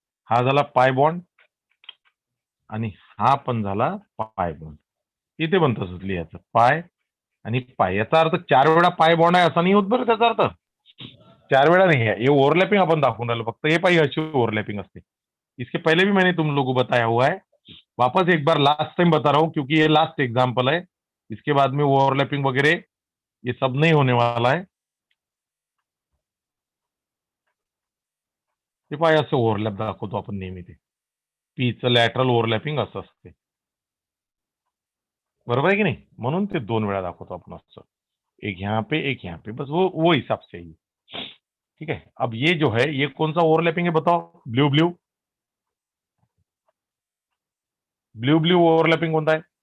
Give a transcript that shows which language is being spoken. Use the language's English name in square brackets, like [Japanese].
[Marathi] हा झाला pi bond आणि हा पण झाला पाय बॉन्ड. इथे पण तसंच लिहायचं, पाय आणि पाय. याचा अर्थ 4 वेळा पाय बॉन्ड आहे असा नाही होत बरं. त्याचा अर्थ 4 वेळा [Hindi] नहीं है, ये ओवरलैपिंग [Marathi] अपन दाखवून राहिलो फक्त. हे पाहिजे अशी ओवरलैपिंग असते. [Hindi] इसके पहले भी मैंने तुम लोगों को बताया हुआ है. वापस एक बार लास्ट टाइम बता रहा हूँ क्योंकि ये लास्ट एग्जाम्पल है. इसके बाद में ओवरलैपिंग वगैरह ये सब नहीं होने वाला है. [Marathi] ते पाय असं ओव्हरलॅप दाखवतो आपण नेहमी. ते पीचं लॅटरल ओव्हरलॅपिंग असं असते, बरोबर [Hindi] है कि नहीं. [Marathi] म्हणून ते 2 वेळा दाखवतो आपण असं. [Hindi] एक यहाँ पे, एक यहाँ पे, बस वो हिसाब से ही. ठीक है. अब ये जो है ये कौन सा ओवरलैपिंग है बताओ. Blue blue blue blue overlapping कोणता है.